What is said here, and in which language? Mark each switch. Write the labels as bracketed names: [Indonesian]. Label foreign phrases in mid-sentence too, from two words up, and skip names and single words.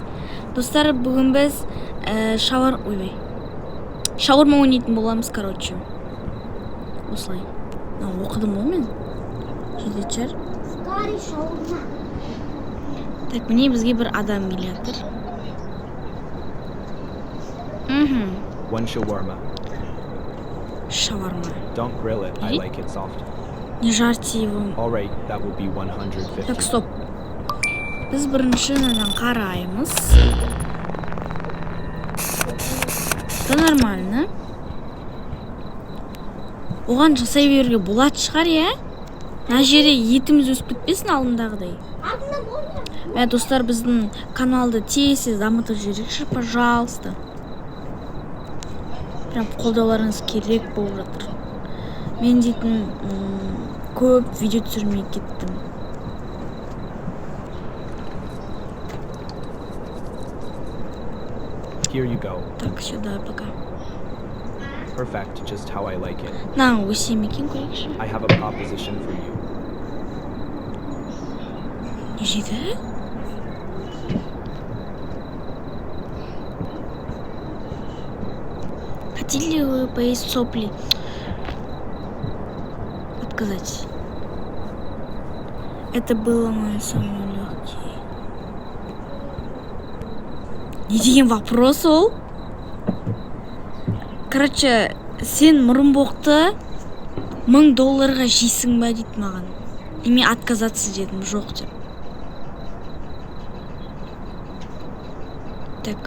[Kazakh] Достар, бүгін біз шаурма ойнайтын боламыз, короче. Осылай. Оқыдым ғой мен. Жететшер. Так, міне бізге бір адам келе жатыр. [English] One shawarma. [Kazakh] Шаурма. [English] Don't grill it. I like it soft. [Russian] Не жарьте его. [English] All right, that will be 150. [Kazakh] Так, стоп. Біз бірінші қараймыз. [Russian] Это нормально. [Kazakh] Оған жасай беруге болады шығар, я? Мына жерде етіміз өсіп кетпесін алдындағыдай. Мә достар, біздің каналды тез дамытып жіберіңізші, пожалуйста. Прям қолдауларыңыз керек болып жатыр. Мен дейтін көп видео түсірмей кеттім. [English] Here you go. [Russian] Так, сюда пока. [English] Perfect, just how I like it. [Kazakh] Өсем екен көрейікші. [English] I have a proposition for you. [Kazakh] Не жеді? [Russian] Хотели вы поесть сопли? Отказать. Это было мое самое легкое. [Kazakh] Не деген вопрос ол? Короче, сен мұрынбоқты $1000 жейсің ба дейді маған. И мен отказаться дедім, жоқ деп. Так.